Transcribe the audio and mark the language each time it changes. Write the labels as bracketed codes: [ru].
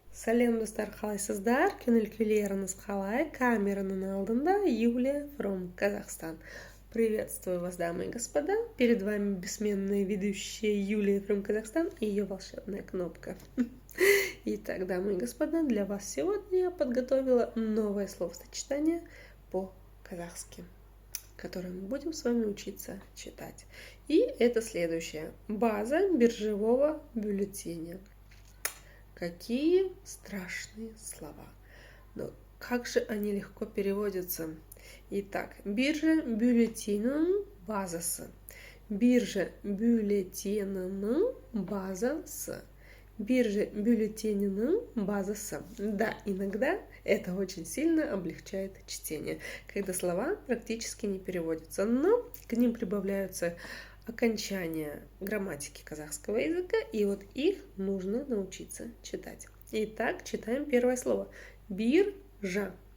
[kk] Салем достар қалайсыздар? Көңіл күйлеріңіз қалай? Камераның алдында Юлия from Казахстан. [ru] Приветствую вас, дамы и господа. Перед вами бессменная ведущая Юлия from Казахстан и ее волшебная кнопка. Итак, дамы и господа, для вас сегодня я подготовила новое словосочетание по-казахски, которое мы будем с вами учиться читать. И это следующее. База биржевого бюллетеня. Какие страшные слова. Но как же они легко переводятся. [kk] Итак, биржа бюллетенінің базасы. Биржа бюллетенінің базасы. Биржа бюллетенінің базасы. [ru] Да, иногда это очень сильно облегчает чтение, когда слова практически не переводятся, но к ним прибавляются окончания грамматики казахского языка, и вот их нужно научиться читать. Итак, читаем первое слово. Биржа.